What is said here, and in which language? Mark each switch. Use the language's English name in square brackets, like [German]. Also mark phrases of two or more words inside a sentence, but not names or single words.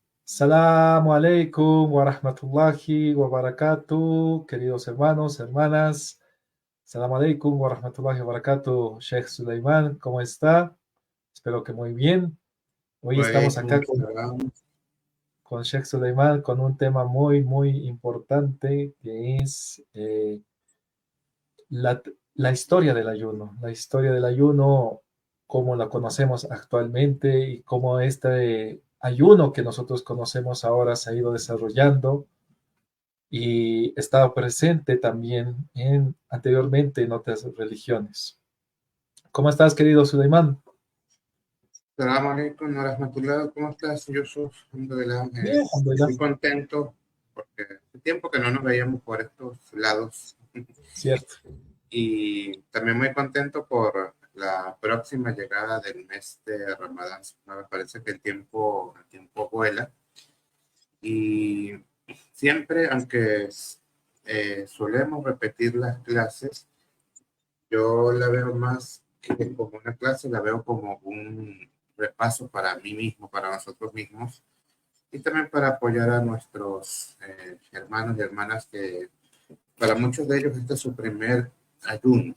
[Arabic] السلام عليكم ورحمة الله وبركاته, [Spanish] queridos hermanos, hermanas. [Arabic] السلام عليكم ورحمة الله وبركاته, Sheikh Sulaiman, [Spanish] ¿cómo está? Espero que muy bien. Hoy estamos [Arabic] Walaikum [Spanish] acá [Arabic] salam. [Spanish] con Sheikh Sulaiman con un tema muy importante que es la historia del ayuno. La historia del ayuno, como la conocemos actualmente y cómo este ayuno que nosotros conocemos ahora se ha ido desarrollando y estaba presente también anteriormente en otras religiones. ¿Cómo estás, querido Suleiman? [Arabic] سلام عليكم ورحمة الله. [Spanish] ¿Cómo estás, Yusuf? Alhamdulillah. Bien, alhamdulillah. Muy contento porque hace tiempo que no nos veíamos por estos lados. Cierto. Y también muy contento por la próxima llegada del mes de Ramadán. Me parece que el tiempo vuela. Y siempre, aunque solemos repetir las clases, yo la veo más que como una clase, la veo como un repaso para mí mismo, para nosotros mismos, y también para apoyar a nuestros hermanos y hermanas que para muchos de ellos este es su primer ayuno.